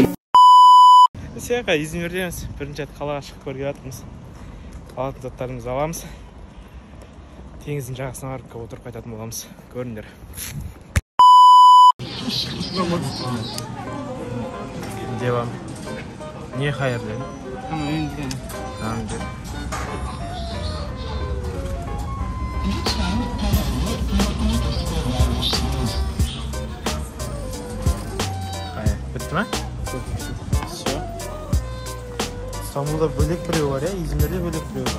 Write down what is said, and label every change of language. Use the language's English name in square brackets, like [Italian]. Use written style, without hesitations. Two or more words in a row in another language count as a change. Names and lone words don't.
[Kazakh] Сеқа Измирдеміз. Бірінші рет қалаға шығып көрге жатырмыз. Алатын заттарымызды аламыз. Теңіздің жағасына барып отырып қайтатын боламыз. Көріңдер. Девам. Не хайыр деді? [Turkish] Tamam dedi. Hayır, bitti mi? [Russian] Все. [Turkish] İstanbul'da bölük böreği var ya, İzmir'de bölük böreği var.